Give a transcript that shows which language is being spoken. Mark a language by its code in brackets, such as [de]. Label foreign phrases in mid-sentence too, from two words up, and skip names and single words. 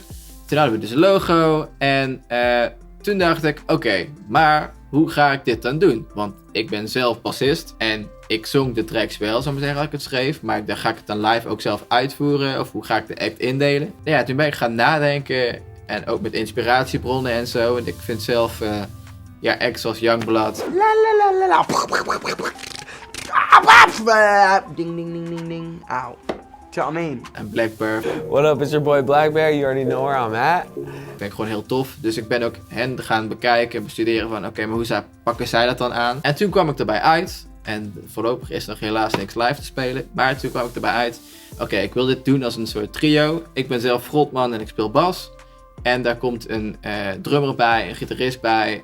[nl] Toen hadden we dus een logo en toen dacht ik, oké, maar hoe ga ik dit dan doen? Want ik ben zelf bassist en ik zong de tracks wel, zou ik maar zeggen, als ik het schreef. Maar dan ga ik het dan live ook zelf uitvoeren of hoe ga ik de act indelen? Ja, toen ben ik gaan nadenken en ook met inspiratiebronnen en zo. En ik vind zelf, acts als Youngblood. Ding, ding, ding, ding, ding. Auw. [en] Do you know what I mean? [nl] En Blackbird. [en] What up, it's your boy Black Bear. You already know where I'm at. [nl] Vind ik gewoon heel tof. Dus ik ben ook hen gaan bekijken en bestuderen van oké, maar hoe pakken zij dat dan aan? En toen kwam ik erbij uit. En voorlopig is er nog helaas niks live te spelen. Maar toen kwam ik erbij uit. Oké, ik wil dit doen als een soort trio. Ik ben zelf frontman en ik speel bas. En daar komt een drummer bij, een gitarist bij.